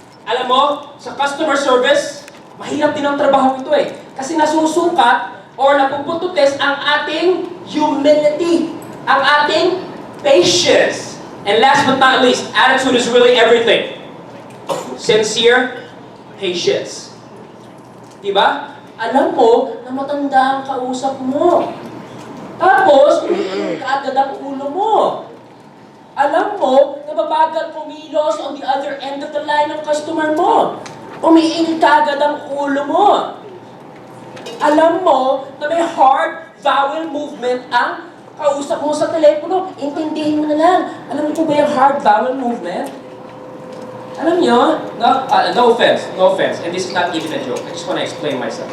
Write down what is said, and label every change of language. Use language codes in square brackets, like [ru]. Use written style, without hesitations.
[tl] Alam mo, sa customer service, mahirap din ang trabaho ito eh. Kasi nasusukat or napupututest ang ating humility, ang ating patience. [en] And last but not least, attitude is really everything. Sincere patience. [tl] Diba? Alam mo na matanda ang kausap mo. Tapos, umiinit ka agad ang ulo mo. Alam mo na mabagal kumilos [en] on the other end of the line [tl] ng customer mo. Umiinit ka agad ang ulo mo. Alam mo na may [en] hard vowel movement [tl] ang kausap mo sa telepono. Intindihin mo na lang. Alam mo ba yung [en] hard vowel movement? [tl] Alam nyo, [en] no offense, and this is not even a joke. I just want to explain myself.